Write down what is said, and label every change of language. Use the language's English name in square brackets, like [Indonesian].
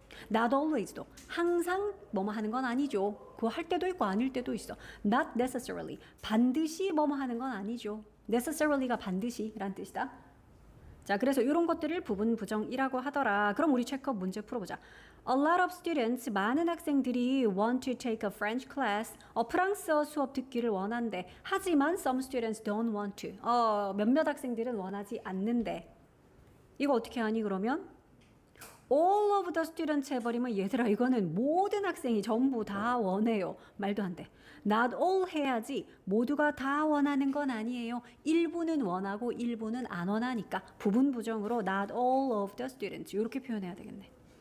[Korean] not always도 항상 뭐뭐 하는 건 아니죠. 그거 할 때도 있고 아닐 때도 있어. not necessarily 반드시 뭐뭐 하는 건 아니죠. necessarily가 반드시란 뜻이다. 자, 그래서 이런 것들을 부분 부정이라고 하더라. 그럼 우리 체크업 문제 풀어보자. [English] A lot of students, [Korean] 많은 학생들이 [English] want to take a French class. [Korean] 프랑스어 수업 듣기를 원한대. 하지만 [English] some students don't want to. [Korean] 몇몇 학생들은 원하지 않는데. 이거 어떻게 하니 그러면? [English] All of the students [Korean] 해버리면 얘들아 이거는 모든 학생이 전부 다 원해요. 말도 안 돼. [English] Not all [Korean] 해야지 모두가 다 원하는 건 아니에요. 일부는 원하고 일부는 안 원하니까 부분 부정으로 [English] not all of the students [Korean] 이렇게 표현해야 되겠네.